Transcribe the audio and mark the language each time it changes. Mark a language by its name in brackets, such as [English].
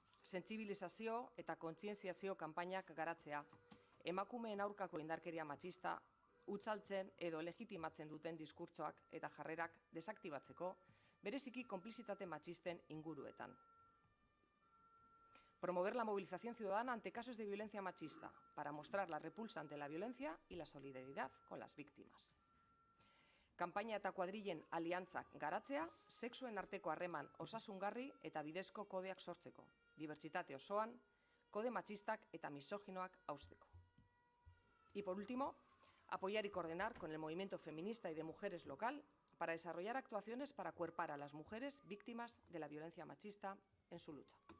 [Basque] Sentsibilizazio eta kontzientziazio kanpainak garatzea, emakumeen aurkako indarkeria matxista hutzaltzen edo legitimatzen duten diskurtsoak eta jarrerak desaktibatzeko, bereziki konplizitate matxisten inguruetan. [Spanish] Promover la movilización ciudadana ante casos de violencia machista, para mostrar la repulsa ante la violencia y la solidaridad con las víctimas. [Basque] Kanpaina eta kuadrillen aliantzak garatzea, sexuen arteko harreman osasungarri eta bidezko kodeak sortzeko, dibertsitate osoan, kode matxistak eta misoginoak hausteko. [Spanish] Y por último, apoyar y coordinar con el movimiento feminista y de mujeres local para desarrollar actuaciones para acuerpar a las mujeres víctimas de la violencia machista en su lucha.